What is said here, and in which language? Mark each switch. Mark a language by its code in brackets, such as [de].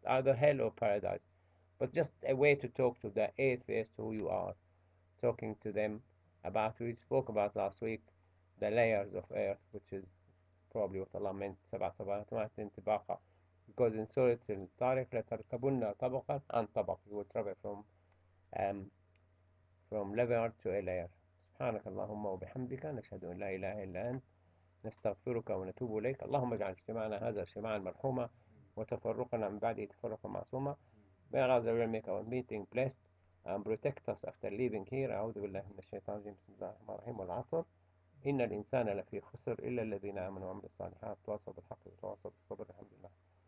[en] Either hell or paradise. But just a way to talk to the atheist who you are talking to them about. We spoke about last week the layers of earth, which is probably what Allah meant [ar] سبع سماوات طباقا, [en] because in Surah Al-Tariq [ar] لتركبن طبقا عن طبق, [en] you will travel um, from level to a layer. [ar] سبحانك اللهم وبحمدك نشهد أن لا إله إلا أنت نستغفرك ونتوب إليك. اللهم اجعل اجتماعنا هذا اجتماعا مرحوما وتفرقنا من بعده تفرقا معصوما. [en] May Allah will make our meeting blessed and protect us after leaving here. [ar] أعوذ بالله من الشيطان الرجيم. بسم الله الرحمن الرحيم. والعصر إن الإنسان لفي خسر إلا الذين آمنوا وعملوا الصالحات وتواصوا بالحق وتواصوا بالصبر. الحمد لله.